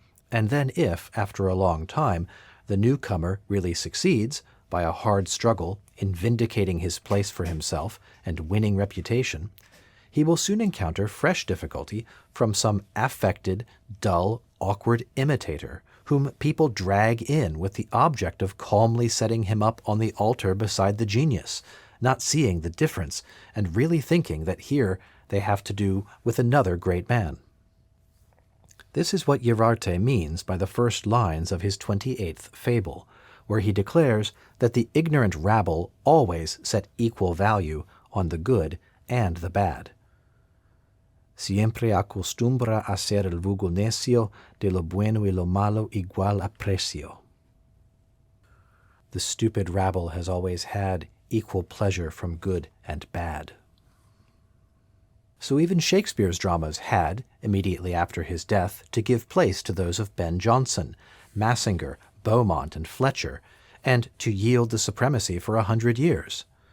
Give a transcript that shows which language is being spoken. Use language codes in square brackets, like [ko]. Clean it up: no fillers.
[en] And then if, after a long time, the newcomer really succeeds, by a hard struggle, in vindicating his place for himself and winning reputation, he will soon encounter fresh difficulty from some affected, dull, awkward imitator, whom people drag in with the object of calmly setting him up on the altar beside the genius, not seeing the difference, and really thinking that here they have to do with another great man. This is what Yrarte means by the first lines of his 28th fable, where he declares that the ignorant rabble always set equal value on the good and the bad. [es] Siempre acostumbra hacer el vulgo necio de lo bueno y lo malo igual aprecio. [en] The stupid rabble has always had equal pleasure from good and bad. So even Shakespeare's dramas had, immediately after his death, to give place to those of Ben Jonson, Massinger, Beaumont, and Fletcher, and to yield the supremacy for 100 years.